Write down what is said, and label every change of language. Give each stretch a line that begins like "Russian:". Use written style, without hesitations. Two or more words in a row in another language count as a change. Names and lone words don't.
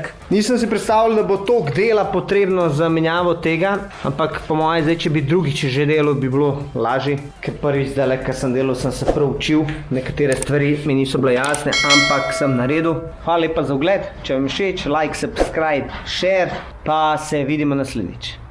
Slovenian: Nisem si predstavljal, da bo toliko dela potrebno za menjavo tega, ampak po mojem zdaj, če bi drugič že delal, bi bilo lažje. Ker prvi izdelek, kar sem delal, sem se prav učil, nekatere stvari mi niso bile jasne, ampak sem naredil. Hvala lepa za ogled, če vam je všeč,
English: like, subscribe, share,
Slovenian: pa se vidimo naslednjič.